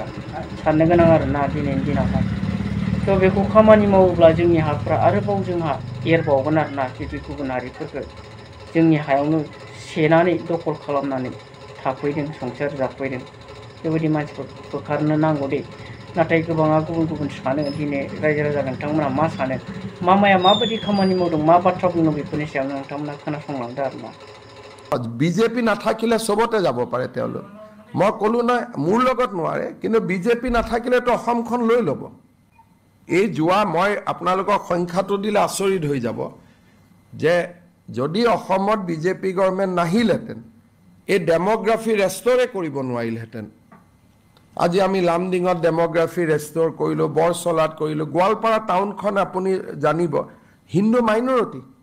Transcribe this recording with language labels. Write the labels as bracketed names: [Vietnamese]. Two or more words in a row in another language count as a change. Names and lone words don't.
[Bodo] साननो गोनां आरोना दिनैनि दिनावहाय थ' बेखौ खामानि मावोब्ला जोंनि हाफोरा आरोबाव जोंहा एरबावगोन आरोना जुदि गुबुन हारिफोरखौ जोंनि हायावनो सेनानै दखल खालामनानै थाफैदों संसार जाफैदों बेबायदि मानसिफोरखौ होखारनो नांगौ दे नाथाय गोबाङा गुबुन गुबुन सानो दिनै रायजो राजा नोंथांमोना मा सानो मामाया माबायदि खामानि मावदों मा बाथ्रा बुंदों बेफोरनि सायावनो नोंथांमोना खोनासंलांदो आरोना [Assamese] বিজেপি নাথাকিলে চবতে যাব পাৰে তেওঁলোক মই ক'লো নাই মোৰ লগত নোৱাৰে কিন্তু বিজেপি নাথাকিলেতো অসমখন লৈ ল'ব এই যোৱা মই আপোনালোকক সংখ্যাটো দিলে আচৰিত হৈ যাব যে যদি অসমত বিজেপি গভৰ্ণমেণ্ট নাহিলহেঁতেন এই [English] demography restore [Assamese] কৰিব নোৱাৰিলহেঁতেন আজি আমি লামডিঙত [English] demography restore [Assamese] কৰিলোঁ বৰচলাত কৰিলোঁ গোৱালপাৰা টাউনখন আপুনি জানিব হিন্দু মাইনৰিটি